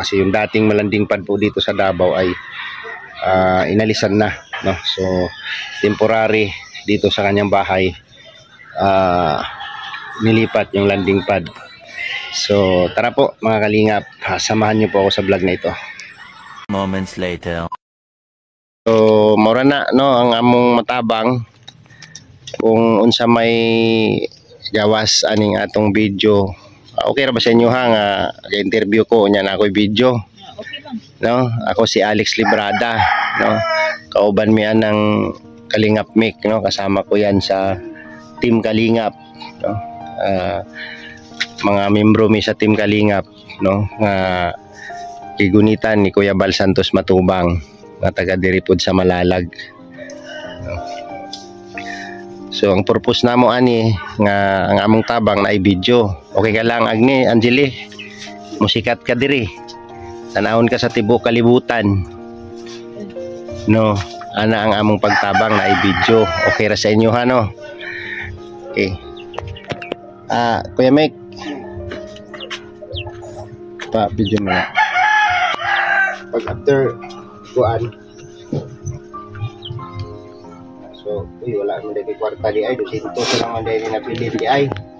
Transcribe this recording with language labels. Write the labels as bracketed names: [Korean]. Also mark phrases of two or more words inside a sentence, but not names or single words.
[Filipino] Kasi yung dating landing pad po dito sa Davao ay inalisan na, no? So temporary dito sa kanyang bahay nilipat yung landing pad. So tara po mga kalingap, samahan niyo po ako sa vlog na ito. [English] Moments later. [Cebuano] So mura na, no, ang among matabang kung unsa may gawas aning atong video. Okay ra ba sa inyo ha nga ga-interview ko nya na ako'y video? Okay lang. No, ako si Alex Librada, no. Kauban mi ang Kalingap Mick, no, [Filipino] kasama ko yan sa [Cebuano] Team Kalingap, no. Mga membro mi sa Team Kalingap, no, nga igunitan ni Kuya Bal Santos Matubang nga taga diri pod sa Malalag, no? So ang purpose namo ani nga ang among tabang na i-video. Okay ka lang Agni, Angeli, musikat ka diri, tanawon ka sa tibuok kalibutan, no, ana ang among pagtabang na i-video. Okay ra sa inyo ha, no? Okay. Kuya Mick, pa-video mo na. Pag after kuan, so wala mo dito kwarta di ay 200 lang man dito na pili di ay.